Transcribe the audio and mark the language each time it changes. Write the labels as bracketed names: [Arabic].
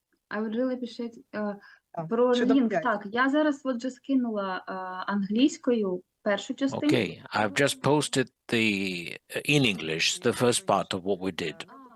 [English] I would really appreciate [Ukrainian] про лінк. Так, я зараз от вже скинула англійською першу частину. [English] Okay, I've just posted in English the first part of what we did.